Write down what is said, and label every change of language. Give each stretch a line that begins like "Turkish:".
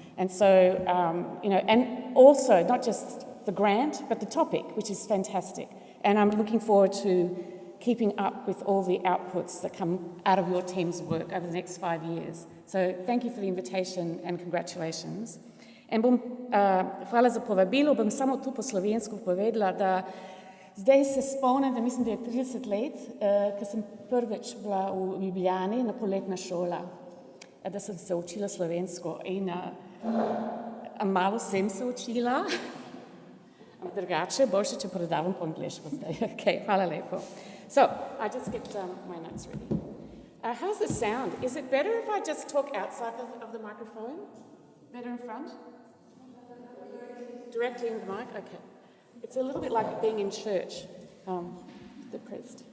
English: And so, and also not just the grant, but the topic, which is fantastic. And I'm looking forward to keeping up with all the outputs that come out of your team's work over the next 5 years. So thank you for the invitation and congratulations.
Slovenian: In hvala za povabilo, bom samo tu po slovensko povedala, da zdaj se spomnim, da mislim, da je 30 let, ko sem prvič bila v Ljubljani na poletna šola, da sem se učila slovensko in malo sem se učila, drugače, boljše, če predavam po angliško zdaj. Okay, hvala lepo.
English: So, I just get my notes ready. How's the sound? Is it better if I just talk outside of the microphone? Better in front? Directly in the mic? Okay. It's a little bit like being in church, the priest.